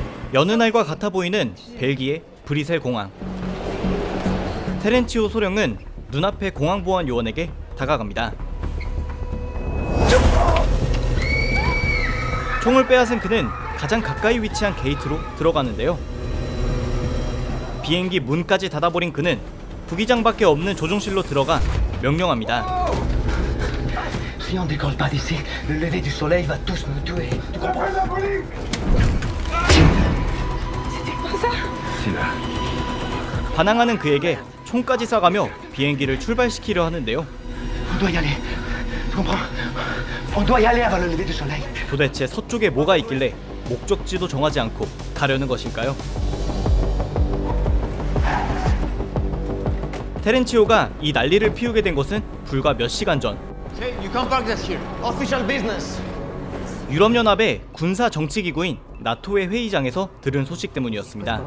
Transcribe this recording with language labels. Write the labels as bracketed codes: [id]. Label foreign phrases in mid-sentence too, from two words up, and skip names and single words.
[ko] 여느 날과 같아 보이는 벨기에 브리셀 공항. 테렌치오 소령은 눈앞의 공항보안 요원에게 다가갑니다. 총을 빼앗은 그는 가장 가까이 위치한 게이트로 들어가는데요. 비행기 문까지 닫아버린 그는 부기장밖에 없는 조종실로 들어가 명령합니다. [fr] Si on décolle pas d'ici, le lever du soleil va tous nous tuer. Tu comprends? C'était pas ça. [ko] 반항하는 그에게 총까지 쏴가며 비행기를 출발시키려 하는데요. [fr] On doit y aller. Tu comprends? On doit y aller avant le lever du soleil. [ko] 도대체 서쪽에 뭐가 있길래 목적지도 정하지 않고 가려는 것일까요? 테렌치오가 이 난리를 피우게 된 것은 불과 몇 시간 전. 유럽연합의 군사정치기구인 나토의 회의장에서 들은 소식 때문이었습니다.